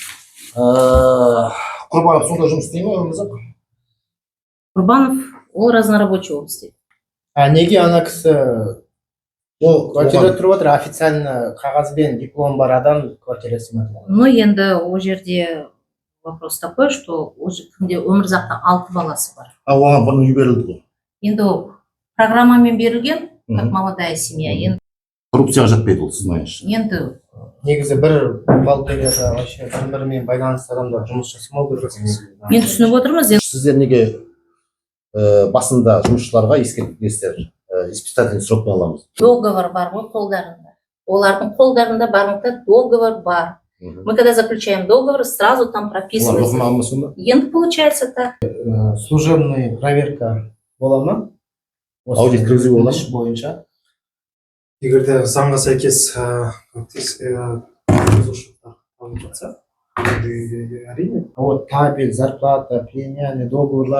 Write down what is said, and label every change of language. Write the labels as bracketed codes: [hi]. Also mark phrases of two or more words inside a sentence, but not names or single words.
[kk] Құрбанов сонда жұмыс істей ме өмірзақ? Құрбанов ол разнорабочий болып істейді. Неге ана кісі квартира тұрып отыр, официально қағазбен диплом бар адам квартирасы ма? Ну енді ол жерде [ru] вопрос такой, что [kk] өмірзақта 6 баласы бар. Оған бұрын үй берілді ғой. Енді ол программамен берілген, [ru] как молодая семья. [kk] Енді коррупцияға жатпайды ол сіздің ойыңызша. енді Негізі бір бухгалтерияда вообще бір-бірімен байланысты адамдар жұмыс жасамау керек. мен түсініп отырмыз. Сіздер неге басында жұмысшыларға ескертесіздер, [ru] испытательный срокпен [kk] аламыз? Договор бар ғой қолдарында. Олардың қолдарында барынша договор бар. [ru] Мы когда заключаем договор, сразу там прописывается. Енді получается так. Служебный проверка [kk] бола ма? Аудит кіргізу бола ма? Бойынша. Егер де заңға сәйкес бұзушылықтар алынып жатса, әрине. [ru] Вот табель, зарплата, премияны, договорлар